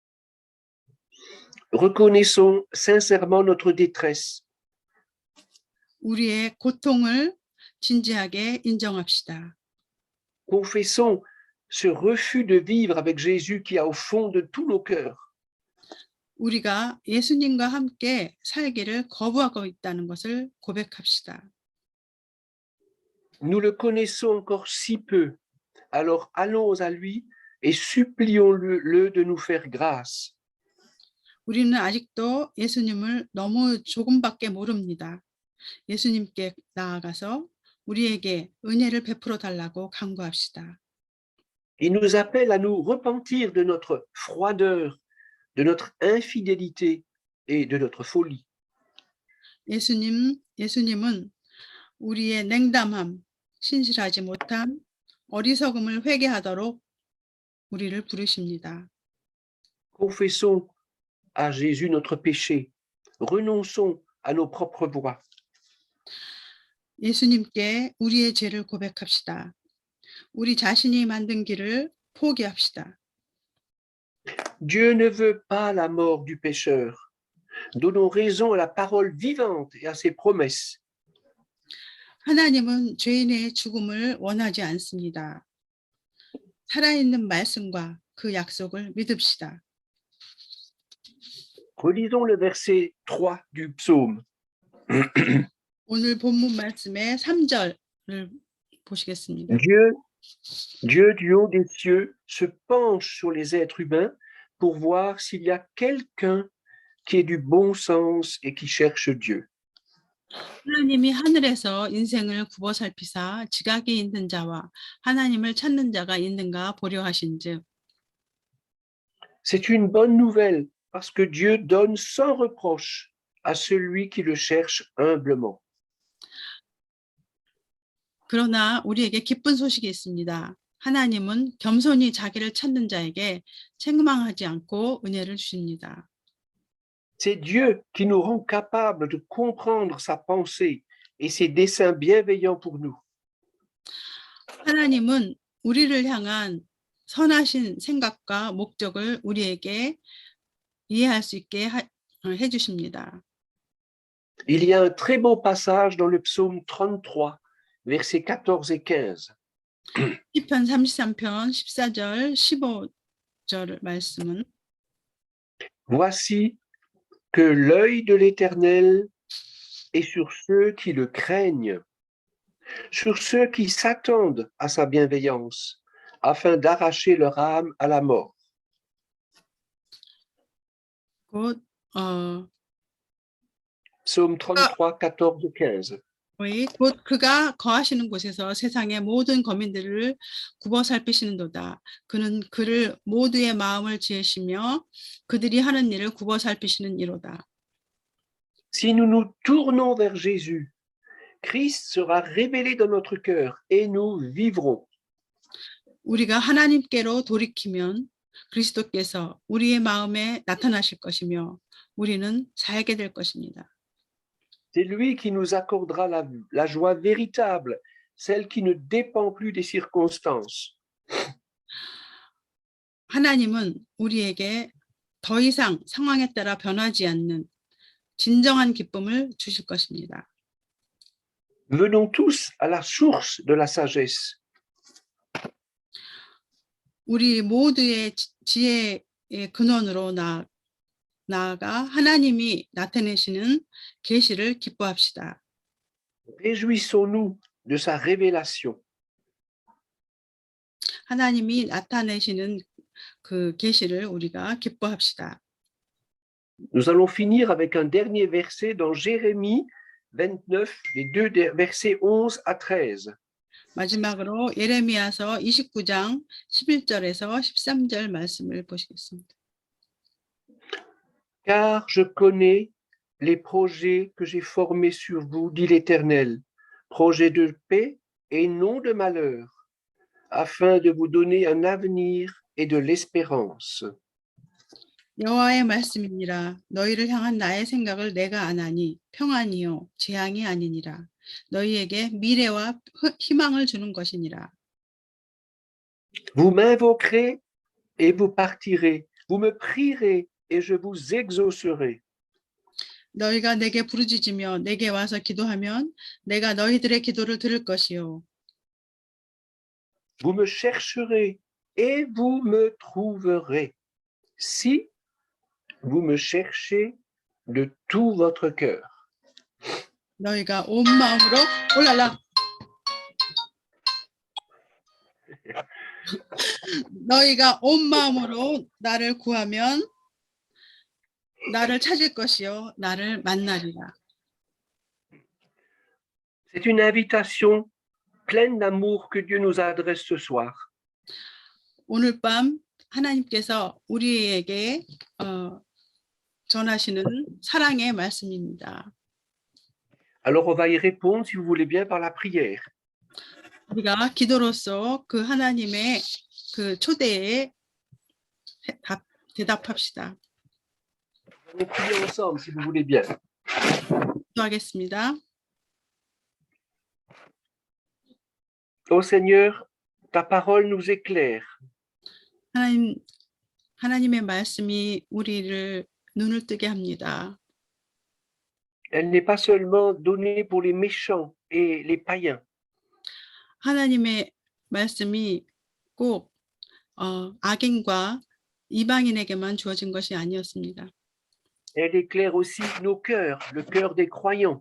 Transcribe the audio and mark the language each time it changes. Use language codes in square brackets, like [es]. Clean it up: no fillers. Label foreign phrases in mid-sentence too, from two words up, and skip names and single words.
[fr] Reconnaissons sincèrement notre détresse. [ko] 우리의 고통을 진지하게 인정합시다. [fr] Confessons ce refus de vivre avec Jésus qui a au fond de tous nos cœurs. [ko] 우리가 예수님과 함께 살기를 거부하고 있다는 것을 고백합시다. [fr] Nous le connaissons encore si peu, alors allons à lui et supplions-le de nous faire grâce. [ko] 우리는 아직도 예수님을 너무 조금밖에 모릅니다. 예수님께 나아가서 우리에게 은혜를 베풀어 달라고 간구합시다. [fr] Il nous appelle à nous repentir de notre froideur, de notre infidélité et de notre folie. [ko] 예수님은 우리의 냉담함, 신실하지 못함, 어리석음을 회개하도록 우리를 부르십니다. [fr] Confessons à Jésus notre péché. Renonçons à nos propres voies. [ko] 예수님께 우리의 죄를 고백합시다. 우리 자신이 만든 길을 포기합시다. [fr] Dieu ne veut pas la mort du pécheur. Donnons raison à la parole vivante et à ses promesses. [ko] 하나님은 죄인의 죽음을 원하지 않습니다. 살아있는 말씀과 그 약속을 믿읍시다. [fr] Relisons le verset 3 du psaume. [ko] 오늘 본문 말씀의 3절을 보시겠습니다. [fr] Dieu du haut des cieux se penche sur les êtres humains pour voir s'il y a quelqu'un qui ait du bon sens et qui cherche Dieu. [ko] 하나님이 하늘에서 인생을 굽어 살피사 지각이 있는 자와 하나님을 찾는 자가 있는가 보려 하신즉. [fr] C'est une bonne nouvelle parce que Dieu donne sans reproche à celui qui le cherche humblement. [ko] 그러나 우리에게 기쁜 소식이 있습니다. 하나님은 겸손히 자기를 찾는 자에게 책망하지 않고 은혜를 주십니다. [fr] C'est Dieu qui nous rend capables de comprendre sa pensée et ses desseins bienveillants pour nous. [ko] 하나님은 우리를 향한 선하신 생각과 목적을 우리에게 이해할 수 있게 해주십니다. [fr] Il y a un très beau passage dans le psaume 33, versets 14 et 15. [ko] 시편 33편 14절 15절 말씀은 [fr] Voici que l'œil de l'Éternel est sur ceux qui le craignent, sur ceux qui s'attendent à sa bienveillance, afin d'arracher leur âme à la mort. [ko] 곧 [fr] Psaume 33, 14 et 15. [ko] 곧 그가 거하시는 곳에서 세상의 모든 거민들을 굽어 살피시는도다. 그는 그를 모두의 마음을 지으시며 그들이 하는 일을 굽어 살피시는 이로다. [fr] Si nous nous tournons vers Jésus, Christ sera révélé dans notre cœur et nous vivrons. [ko] 우리가 하나님께로 돌이키면 그리스도께서 우리의 마음에 나타나실 것이며 우리는 살게 될 것입니다. [fr] C'est lui qui nous accordera la joie véritable, celle qui ne dépend plus des circonstances. [ko] 하나님은 우리에게 더 이상 상황에 따라 변하지 않는 진정한 기쁨을 주실 것입니다. [fr] Venons tous à la source de la sagesse. [ko] 우리 모두의 지혜의 근원으로 나아가 하나님이 나타내시는 계시를 기뻐합시다. [fr] Réjouissons-nous de sa révélation. [ko] 하나님이 나타내시는 그 계시를 우리가 기뻐합시다. [fr] Nous allons finir avec un dernier verset dans Jérémie 29, les deux versets 11 à 13. [ko] 마지막으로 예레미야서 29장 11절에서 13절 말씀을 보시겠습니다. [fr] Car je connais les projets que j'ai formés sur vous, dit l'Éternel, projets de paix et non de malheur, afin de vous donner un avenir et de l'espérance. [ko] 여호와의 말씀이니라. 너희를 향한 나의 생각을 내가 아나니 평안이요 재앙이 아니니라. 너희에게 미래와 희망을 주는 것이니라. [fr] Vous m'invoquerez et vous partirez. Vous me prierez et je vous exaucerai. [ko] 너희가 내게 부르짖으며 내게 와서 기도하면 내가 너희들의 기도를 들을 것이요. [fr] Vous me chercherez et vous me trouverez. Si vous me cherchez de tout votre cœur. [ko] 너희가 온 마음으로 올라라. 너희가 온 마음으로 나를 구하면 나를 찾을 것이요 나를 만나리라. [fr] C'est une invitation pleine d'amour que Dieu nous adresse ce soir. [ko] 오늘 밤 하나님께서 우리에게 전하시는 사랑의 말씀입니다. [fr] Alors on va y répondre, si vous voulez bien, par la prière. [ko] 우리가 기도로서 그 하나님의 그 초대에 대답합시다. [fr] On prie ensemble, si vous voulez bien. [ko] 기도하겠습니다. [fr] Ô Seigneur, ta parole nous éclaire. [ko] 하나님의 말씀이 우리를 눈을 뜨게 합니다. [fr] Elle n'est pas seulement donnée pour les méchants et les païens. [ko] 하나님의 말씀이 꼭 악인과 이방인에게만 주어진 것이 아니었습니다. [fr] Elle éclaire aussi nos cœurs, le cœur des croyants.